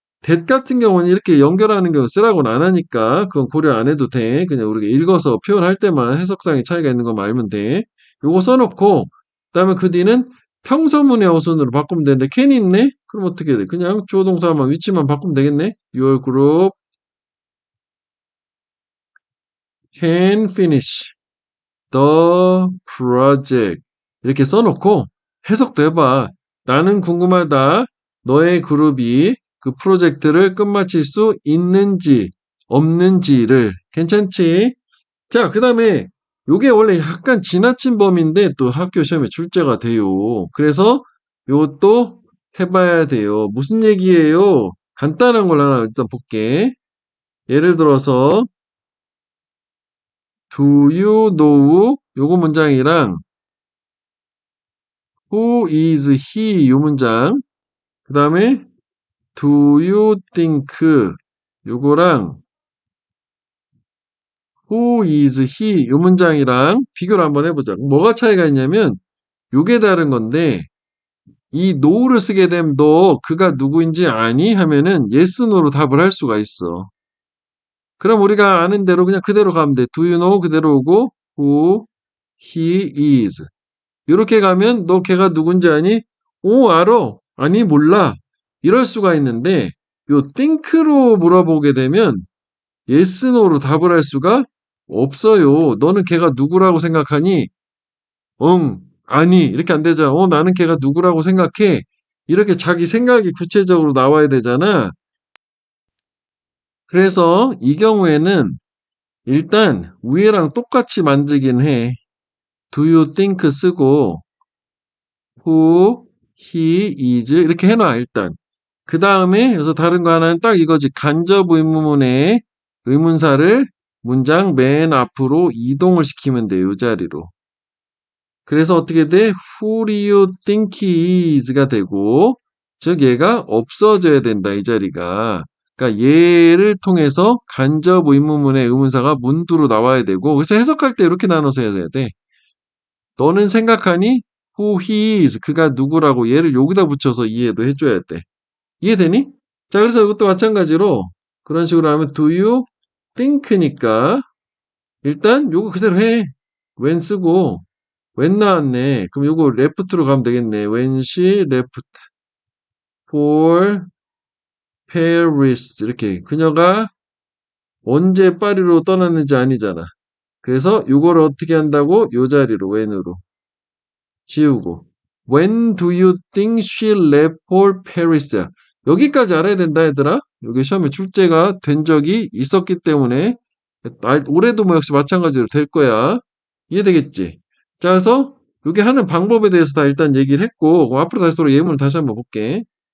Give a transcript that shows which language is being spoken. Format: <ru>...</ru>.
<ko>that 같은 경우는 이렇게 연결하는 경우 쓰라고는 안 하니까 그건 고려 안 해도 돼. 그냥 우리가 읽어서 표현할 때만 해석상의 차이가 있는 거 알면 돼. 요거 써놓고 그다음에 그 뒤는 평서문의 어순으로 바꾸면 되는데 can 있네? 그럼 어떻게 돼? 그냥 주어 동사만 위치만 바꾸면 되겠네?</ko> <en>Your group can finish the project</en> <ko>이렇게 써놓고 해석도 해봐. 나는 궁금하다. 너의 그룹이 그 프로젝트를 끝마칠 수 있는지 없는지를 괜찮지? 자, 그 다음에 요게 원래 약간 지나친 범위인데 또 학교 시험에 출제가 돼요. 그래서 요것도 해봐야 돼요. 무슨 얘기예요? 간단한 걸 하나 일단 볼게. 예를 들어서</ko> <en>do you know</en> <ko>요거 문장이랑</ko> <en>who is he</en> <ko>요 문장 그 다음에</ko> <en>do you think</en> <ko>요거랑</ko> <en>who is he</en> <ko>요 문장이랑 비교를 한번 해보자. 뭐가 차이가 있냐면 요게 다른 건데 이 no를 쓰게 되면 너 그가 누구인지 아니? 하면은 yes, no로 답을 할 수가 있어. 그럼 우리가 아는 대로 그냥 그대로 가면 돼.</ko> <en>Do you know</en> <ko>그대로 오고</ko> <en>who he is</en> <ko>이렇게 가면 너 걔가 누군지 아니? 오 알아. 아니 몰라. 이럴 수가 있는데 요 think로 물어보게 되면 yes, no로 답을 할 수가 없어요. 너는 걔가 누구라고 생각하니? 응, 아니 이렇게 안 되잖아. 나는 걔가 누구라고 생각해. 이렇게 자기 생각이 구체적으로 나와야 되잖아. 그래서 이 경우에는 일단 위에랑 똑같이 만들긴 해.</ko> <en>Do you think</en> <ko>쓰고</ko> <en>who, he is</en> <ko>이렇게 해놔 일단. 그 다음에 여기서 다른 거 하나는 딱 이거지. 간접 의문문에 의문사를 문장 맨 앞으로 이동을 시키면 돼. 요 자리로. 그래서 어떻게 돼?</ko> <en>Who do you think he is</en> <ko>가 되고 즉 얘가 없어져야 된다. 이 자리가. 그러니까 얘를 통해서 간접 의문문의 의문사가 문두로 나와야 되고 그래서 해석할 때 이렇게 나눠서 해야 돼. 너는 생각하니?</ko> <en>Who he is.</en> <ko>그가 누구라고 얘를 여기다 붙여서 이해도 해줘야 돼. 이해되니? 자, 그래서 이것도 마찬가지로 그런 식으로 하면</ko> <en>do you think</en> <ko>니까 일단 요거 그대로 해. when 쓰고 when 나왔네. 그럼 요거 left로 가면 되겠네.</ko> <en>When she left for Paris</en> <ko>이렇게 그녀가 언제 파리로 떠났는지 아니잖아. 그래서 요거를 어떻게 한다고? 요 자리로 when으로 지우고</ko> <en>When do you think she left for Paris?</en> <ko>여기까지 알아야 된다 얘들아. 여기 시험에 출제가 된 적이 있었기 때문에 올해도 뭐 역시 마찬가지로 될 거야. 이해되겠지? 자, 그래서 여기 하는 방법에 대해서 다 일단 얘기를 했고 앞으로 다시 돌아 예문을 다시 한번 볼게.</ko>